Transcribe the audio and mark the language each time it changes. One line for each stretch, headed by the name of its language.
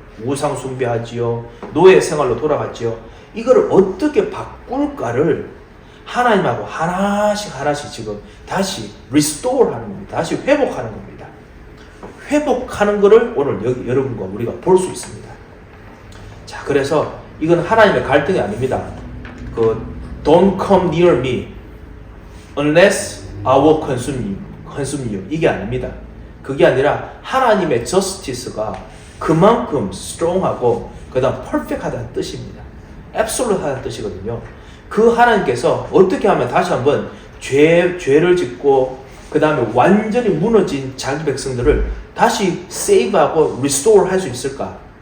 Korean: 우상 숭배하지요. 노예 생활로 돌아갔지요. 이거를 어떻게 바꿀까를 하나님하고 하나씩 지금 다시 restore 하는 겁니다. 다시 회복하는 겁니다. 회복하는 거를 오늘 여러분과 우리가 볼 수 있습니다. 자, 그래서 이건 하나님의 갈등이 아닙니다.
English: Don't come near me unless I will consume you.
Korean: 이게 아닙니다. 그게 아니라 하나님의 justice가 그만큼 strong하고 그 다음 perfect하다는 뜻입니다. absolute하다는 뜻이거든요. 그 하나님께서 어떻게 하면 다시 한번 죄를 짓고 그 다음에 완전히 무너진 자기 백성들을 다시 save하고 restore 할 수 있을까?